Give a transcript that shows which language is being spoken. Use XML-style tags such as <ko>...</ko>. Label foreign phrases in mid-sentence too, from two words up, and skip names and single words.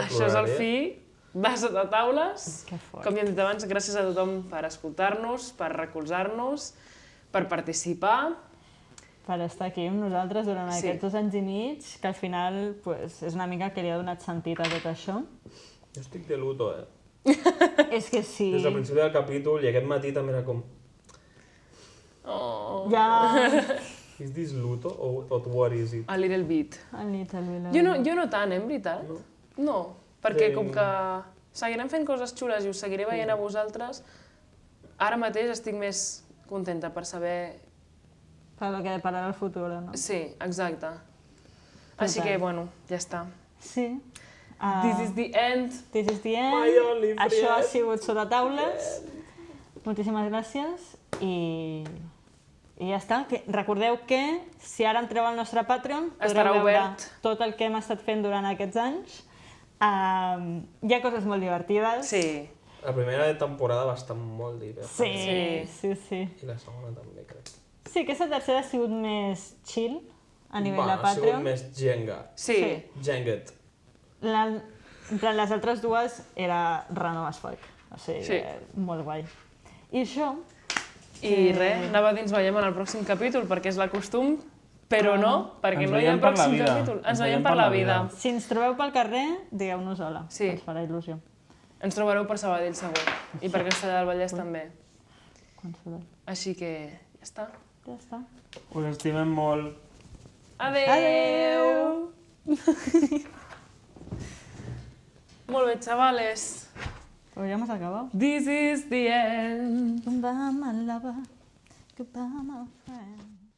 <ca>Això és el fi de Sotataules. Com ja hem dit abans, gràcies a tothom per escoltar-nos, per recolzar-nos, per participar. Per estar aquí amb nosaltres durant aquests 2 anys i mig, que al final és una mica que li ha donat sentit a tot això. Jo estic de luto, És que sí. Des del principi del capítol i aquest matí també era com...</ca> <en>Is this luto or what is it? A little bit.</en> <ca>Jo no tant, en veritat. No, perquè com que seguirem fent coses xules i us seguiré veient a vosaltres, ara mateix estic més contenta per saber... Per el que depararà el futur, no? Sí, exacte. Així que, bueno, ja està. Sí.</ca> <en>This is the end. This is the end. My only friend.</en> <ca>Això ha sigut Sotataules. Moltíssimes gràcies i ja està. Recordeu que si ara entreu al nostre Patreon podreu veure tot el que hem estat fent durant aquests anys. Hi ha coses molt divertides. Sí. La primera temporada va estar molt divertida. Sí. I la segona també, crec. Sí, aquesta tercera ha sigut més chill a nivell de Ha sigut Patreon. més Jenga. Sí. Jenget. Les altres dues era</ca> <en>random as fuck.</en> <ca>O sigui, molt guai. I això... I res, anava a dir ens veiem en el pròxim capítol, perquè és la costum, però no, perquè no hi ha pròxim capítol. Ens veiem per la vida. Si ens trobeu pel carrer, digueu-nos hola, que ens farà il·lusió. Ens trobareu per Sabadell segur, i per Castellar del Vallès també. Així que ja està. Ja està. Us estimem molt. Adeu! Molt bé, xavales.</ca> <es>Però ja hemos acabado.</es> <en>This is the end. Goodbye, my lover. Goodbye, my friend.</en>